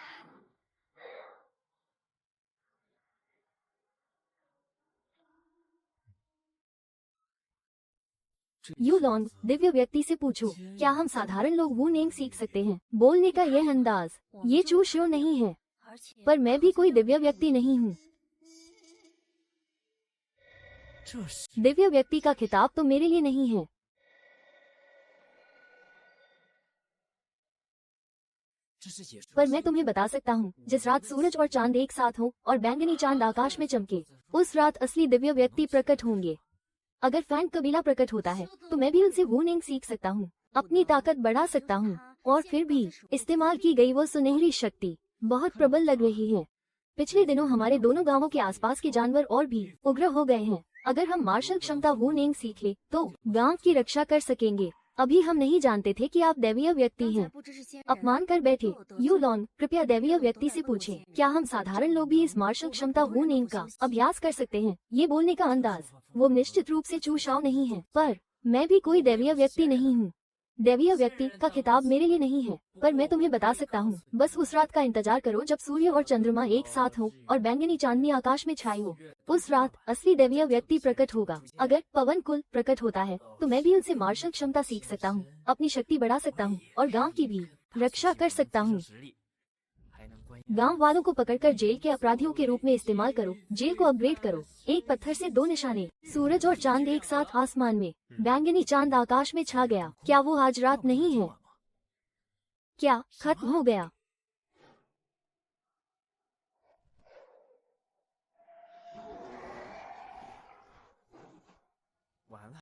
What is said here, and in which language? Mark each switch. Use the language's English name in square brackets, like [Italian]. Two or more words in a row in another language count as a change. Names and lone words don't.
[Hindi] यू लॉन्ग, दिव्य व्यक्ति से पूछो, क्या हम साधारण लोग वो नेम सीख सकते हैं? बोलने का यह अंदाज, ये चू श्योर नहीं है। [Chinese] 而且 [Hindi] पर मैं भी कोई दिव्य व्यक्ति नहीं हूँ। [Chinese] 这是 [Hindi] दिव्य व्यक्ति का खिताब तो मेरे लिए नहीं है। [Chinese] 这是野兽 [Hindi] पर मैं तुम्हें बता सकता हूँ, जिस रात सूरज और चांद एक साथ हो और बैंगनी चांद आकाश में चमके, उस रात असली दिव्य व्यक्ति प्रकट होंगे। अगर फैन कबीला प्रकट होता है तो मैं भी उनसे वो नेम सीख सकता हूँ, अपनी ताकत बढ़ा सकता हूँ। और फिर भी इस्तेमाल की गई वो सुनहरी शक्ति बहुत प्रबल लग रही है। पिछले दिनों हमारे दोनों गांवों के आसपास के जानवर और भी उग्र हो गए हैं। अगर हम मार्शल क्षमता वो नेम सीख ले तो गांव की रक्षा कर सकेंगे। अभी हम नहीं जानते थे कि आप दैवीय व्यक्ति [Chinese] 刚才 [Hindi] हैं। [Chinese] 不知是仙人 [Hindi] अपमान कर बैठे। यू लॉन, कृपया दैवीय व्यक्ति से पूछें, क्या हम साधारण लोग भी इस मार्शल क्षमता वो नेम का अभ्यास कर सकते हैं? ये बोलने का अंदाज, वो निश्चित रूप से चूशाव नहीं है। पर मैं भी कोई दैवीय व्यक्ति नहीं हूँ। दैवीय व्यक्ति का खिताब मेरे लिए नहीं है, पर मैं तुम्हें बता सकता हूँ। बस उस रात का इंतजार करो जब सूर्य और चंद्रमा एक साथ हो और बैंगनी चांदनी आकाश में छाई हो। उस रात असली दैवीय व्यक्ति प्रकट होगा। अगर पवन कुल प्रकट होता है तो मैं भी उनसे मार्शल क्षमता सीख सकता हूँ, अपनी शक्ति बढ़ा सकता हूँ और गांव की भी रक्षा कर सकता हूँ। [Chinese] 实力，还能关 [Hindi] गांव वालों को पकड़कर जेल के अपराधियों के रूप में इस्तेमाल करो। जेल को अपग्रेड करो। एक पत्थर से दो निशाने, सूरज और चांद एक साथ आसमान में, बैंगनी चांद आकाश में छा गया। क्या वो आज रात नहीं है? क्या खत्म हो गया? [Chinese] 完了。